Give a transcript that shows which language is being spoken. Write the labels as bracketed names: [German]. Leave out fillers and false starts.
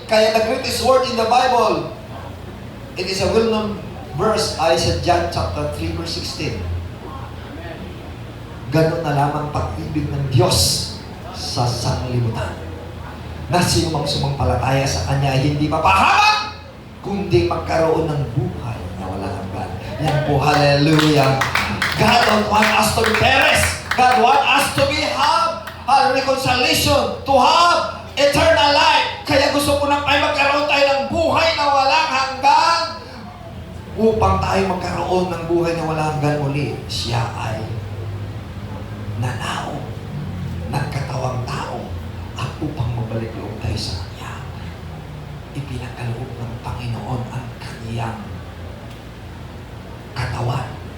[English] Kaya the greatest word in the Bible, it is a well-known verse, [Filipino] ay sa [English] John chapter 3 verse 16. [Filipino] Ganon na lamang pag-ibig ng Diyos sa sanglibutan, na sino mang sumampalataya sa Kanya ay hindi mapahamak, kundi magkaroon ng buhay na walang hanggan. Yan po, hallelujah. [English] God don't want us to be perished. God want us to be have reconciliation, to have eternal life. [Filipino] Kaya gusto ko nang tayo magkaroon tayo ng buhay na walang hanggan. Upang tayo magkaroon ng buhay na walang hanggan muli, siya ay nanao ng katawang tao at upang mabalik loob tayo sa Kanya, ipinakaloob ng Panginoon ang Kanyang katawan.